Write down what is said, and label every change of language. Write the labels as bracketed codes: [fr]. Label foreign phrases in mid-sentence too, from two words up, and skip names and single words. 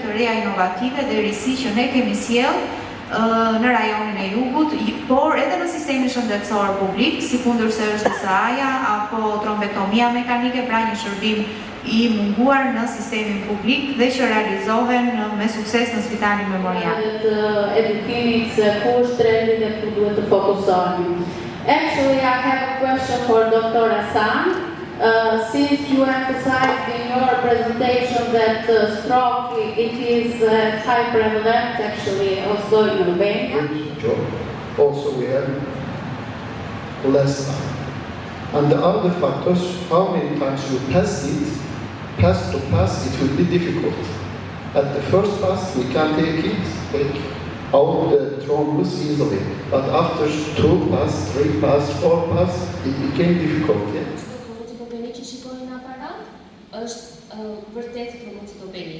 [sq] të reja inovative dhe risi që ne kemi sjell në rajonin e jugut, por edhe në sistemin shëndetësor publik, si kundërse është DSA-ja apo trombetomia mekanike, pra një shërbim i munguar në sistemin publik dhe që realizohen me sukses në Spitalin Memorial. Edukimit se ku është trendi dhe ku duhet të fokusohemi. [en] Actually, I have a question for Dr. Hasan. Since you emphasized in your presentation that stroke it is high prevalent actually also in Albania. Also we have less time. And the other factors, how many times you pass it will be difficult. At the first pass we can take it back out the thrombus easily. But after 2 pass, 3 pass, 4 pass, it became difficult. Yeah? [sq] Trombocitopeni që shikoni në aparat është vërtet trombocitopeni.